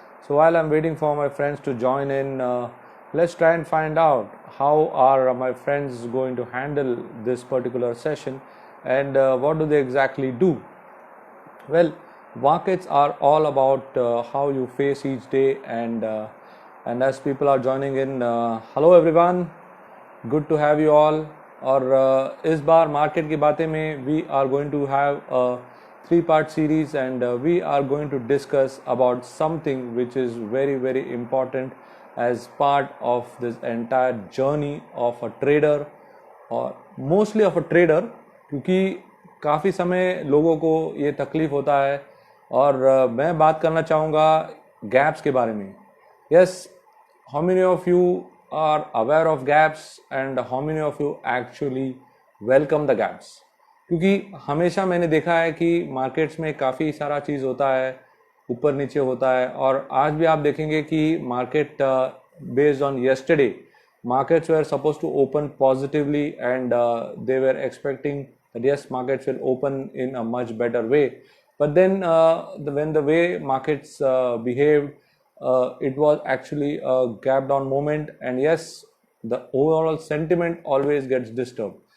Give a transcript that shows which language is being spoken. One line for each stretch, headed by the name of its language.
English: So while I'm waiting for my friends to join in, let's try and find out how are my friends going to handle this particular session and what do they exactly do. Well, markets are all about how you face each day, and as people are joining in, hello everyone, good to have you all.
Hindi: और इस बार market की बातें में
English: we are going to have a 3-part series and we are going to discuss about something which is very important as part of this entire journey of a trader or mostly of a trader,
Hindi: क्योंकि काफ़ी समय लोगों को ये तकलीफ होता है और मैं बात करना चाहूँगा गैप्स के बारे में.
English: Yes, how many of you are aware of gaps and how many of you actually welcome the gaps?
Hindi: क्योंकि हमेशा मैंने देखा है कि मार्केट्स में काफ़ी सारा चीज़ होता है, ऊपर नीचे होता है, और आज भी आप देखेंगे कि market
English: Based on yesterday markets were supposed to open positively and they were expecting that yes, markets will open in a much better way, but then when the way markets behaved, it was actually a gap down moment, and yes, the overall sentiment always gets disturbed.